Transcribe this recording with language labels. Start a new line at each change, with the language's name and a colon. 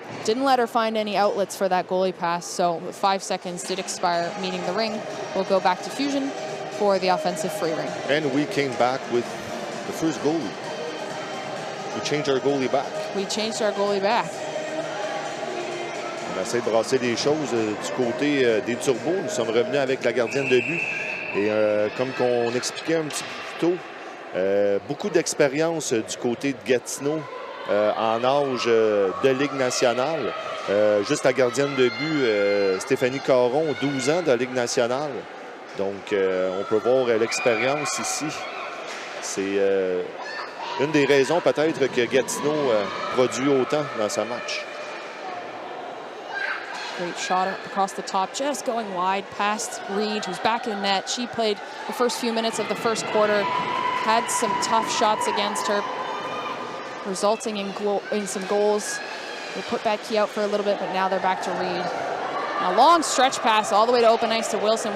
English: Didn't let her find any outlets for that goalie pass, so 5 seconds did expire, meeting the ring. We'll go back to Fusion for the offensive free ring. And we came back with the first goalie. We changed our goalie back. We changed our goalie back.
French: On essaie de brasser les choses du côté des Turbos. Nous sommes revenus avec la gardienne de but. Et comme qu'on expliquait un petit peu plus tôt, beaucoup d'expérience du côté de Gatineau en âge de Ligue nationale. Juste la gardienne de but, Stéphanie Caron, 12 ans de Ligue nationale. Donc, on peut voir l'expérience ici. C'est une des raisons peut-être que Gatineau produit autant dans sa match.
English: Great shot across the top, just going wide past Reed, who's back in net. She played the first few minutes of the first quarter, had some tough shots against her, resulting in some goals. They put Becky out for a little bit, but now they're back to Reed. A long stretch pass all the way to open ice to Wilson.